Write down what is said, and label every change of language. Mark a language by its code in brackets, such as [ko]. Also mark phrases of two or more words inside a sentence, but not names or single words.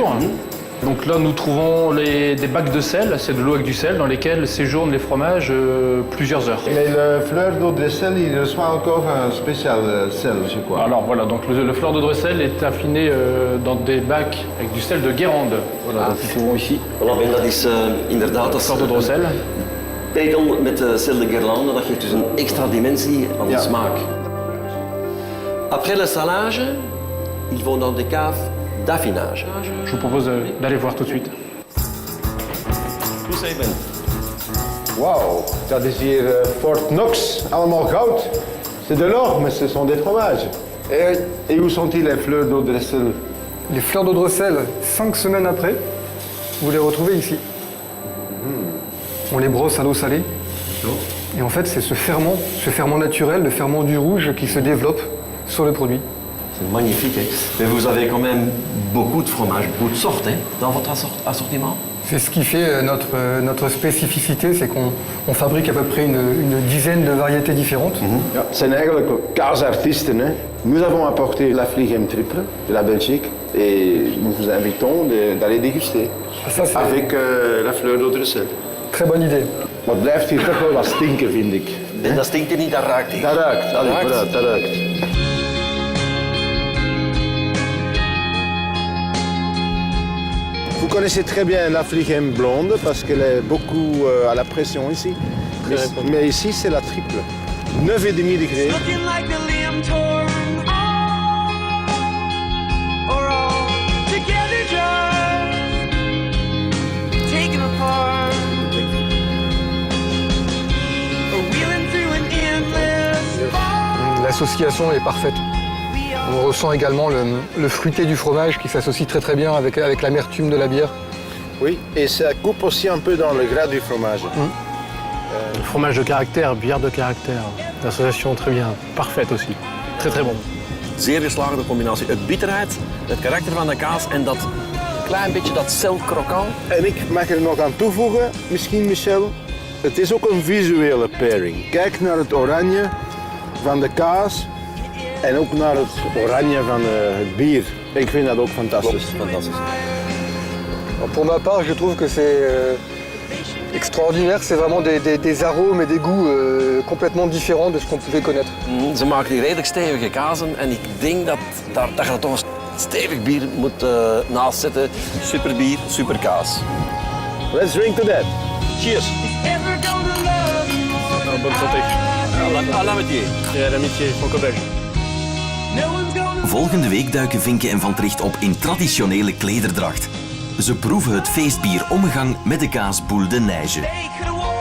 [fr] Donc là, nous trouvons des bacs de sel, c'est de l'eau avec du sel, dans lesquels séjournent les fromages plusieurs heures. Mais le fleur d'eau de sel, il reçoit encore un spécial sel, je crois. Alors voilà, donc le fleur de sel est affiné dans des bacs avec du sel de Guérande. Voilà, donc nous trouvons ici. Voilà, [nl] Ben, dat is inderdaad... Dat is Fleur de sel. pekel met sel de Guérande, dat geeft dus een extra dimensie aan de smaak. [fr] Après le salage, ils vont dans des caves d'affinage. Je vous propose d'aller voir tout de suite. [nl] Hoe zei Ben? Wauw, dat is hier Fort Knox, allemaal goud. [fr] C'est de l'or, mais ce sont des fromages. Et où sont-ils les fleurs d'eau de sel? Les fleurs d'eau de sel, 5 semaines après, vous les retrouvez ici. On les brosse à l'eau salée. Et en fait, c'est ce ferment naturel, le ferment du rouge qui se développe sur le produit. C'est magnifique, hein? Mais vous avez quand même beaucoup de fromages, beaucoup de sortes hein, dans votre assortiment. C'est ce qui fait notre spécificité, c'est qu'on fabrique à peu près une dizaine de variétés différentes. [nl] Ja, het zijn eigenlijk kaasartiesten. Hè. [fr] Nous avons apporté la Affligem triple de la Belgique et nous vous invitons d'aller déguster. Ça, c'est Avec la fleur d'eau de sel. très bonne idée. [nl] Maar het blijft hier toch wel wat stinken, vind ik. En dat stinkt er niet, dat ruikt hij. Dat ruikt, allee, Ruikt. vooruit, dat ruikt. [fr] Vous connaissez très bien la Affligem blonde parce qu'elle est beaucoup à la pression ici. Mais ici, c'est la triple. 9,5 degrés. [en] Looking like a limb torn or all together just taken apart or wheeling through an endless fog. [fr] L'association est parfaite. On ressent également le fruité du fromage qui s'associe très bien avec l'amertume de la bière. Oui, et ça coupe aussi un peu dans le gras du fromage. Fromage de caractère, bière de caractère. L'association très bien, parfaite aussi. Très bon. [nl] Zeer geslaagde combinatie. Het bitterheid, het karakter van de kaas en dat klein beetje dat celkrokant. En ik mag er nog aan toevoegen, misschien Michel, het is ook een visuele pairing. Kijk naar het oranje van de kaas en ook naar het oranje van het bier. Ik vind dat ook fantastisch. Fantastisch. [fr] Pour ma part, je trouve que c'est extraordinaire. C'est vraiment des arômes et des goûts complètement différents de ce qu'on pouvait connaître. [nl] Ze maken die redelijk stevige kazen en ik denk dat je toch een stevig bier moet naast zetten. Super bier, super kaas. [en] Let's drink to that. Cheers. Ever gonna love you more? [fr] Bonne santé. À l'amitié. Et à l'amitié franco-belge. [en] No one's gonna [nl] Volgende week duiken Vinken en Van Tricht op in traditionele klederdracht. Ze proeven het feestbier omgang met de kaas Boule de Neige. [en] take it away.